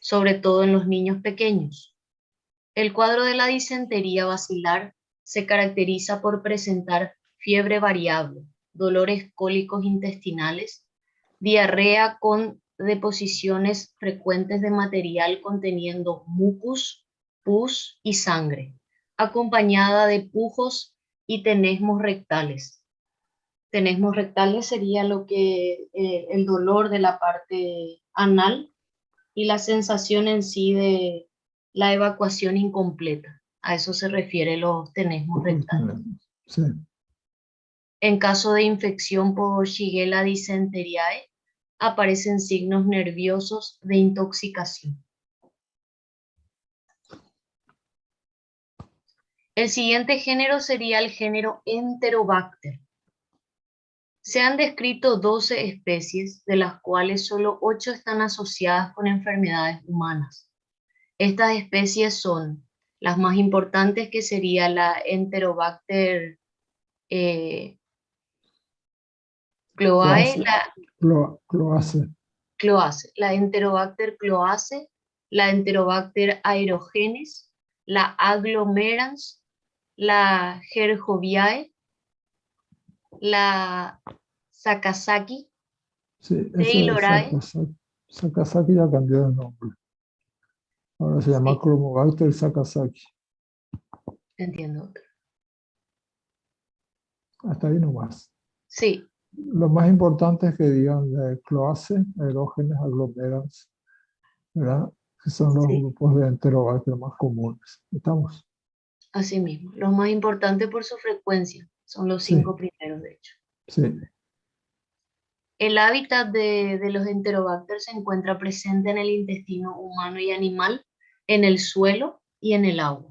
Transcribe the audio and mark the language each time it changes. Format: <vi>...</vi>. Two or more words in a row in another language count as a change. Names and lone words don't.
<es>sobre todo en los niños pequeños. El cuadro de la disentería basilar se caracteriza por presentar fiebre variable, dolores cólicos intestinales, diarrea con deposiciones frecuentes de material conteniendo mucus, pus y sangre, acompañada de pujos y tenesmos rectales. Tenesmos rectales sería el dolor de la parte anal y la sensación en sí de la evacuación incompleta. A eso se refiere los tenesmos rectales. Sí. En caso de infección por Shigella dysenteriae, aparecen signos nerviosos de intoxicación. El siguiente género sería el género Enterobacter. Se han descrito 12 especies, de las cuales solo 8 están asociadas con enfermedades humanas. Estas especies son las más importantes, que sería la Enterobacter cloace, Cloace. la Enterobacter cloace, la Enterobacter aerogenes, la aglomerans, la Gerhoviae, la Sakazaki, Sí, ese Taylorae. Sakazaki ya cambió de nombre. Ahora se llama Sí. Chromobacter Sakazaki. Entiendo. Hasta ahí nomás. Sí, Lo más importante es que digan cloace, aerógenes, aglomerans, ¿verdad? Que son los sí, grupos de Enterobacter más comunes. ¿Estamos? así mismo. Los más importantes por su frecuencia son los Sí, 5 primeros, de hecho. sí. El hábitat de los Enterobacter se encuentra presente en el intestino humano y animal, en el suelo y en el agua.</es>